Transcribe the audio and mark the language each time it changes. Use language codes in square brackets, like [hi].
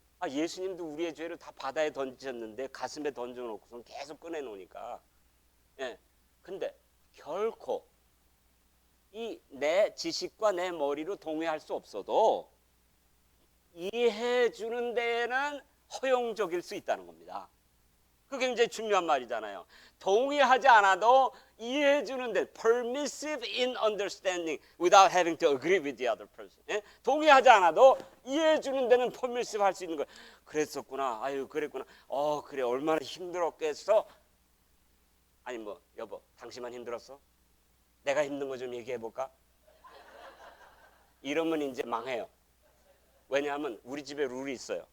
[ko] 예수님도 우리의 죄를 다 바다에 던지셨는데 가슴에 던져놓고서 계속 꺼내놓으니까. 예. 근데 결코 이 내 지식과 내 머리로 동의할 수 없어도 이해해 주는 데에는 허용적일 수 있다는 겁니다. 그게 굉장히 중요한 말이잖아요. 동의하지 않아도 이해해 주는데 [en] permissive in understanding without having to agree with the other person. [ko] 예? 동의하지 않아도 이해해 주는 데는 permissive 할 수 있는 거예요. 그랬었구나. 아유 그랬구나. 그래 얼마나 힘들었겠어. 아니 뭐 여보 당신만 힘들었어? 내가 힘든 거 좀 얘기해 볼까? 이러면 이제 망해요. 왜냐하면 우리 집에 룰이 있어요.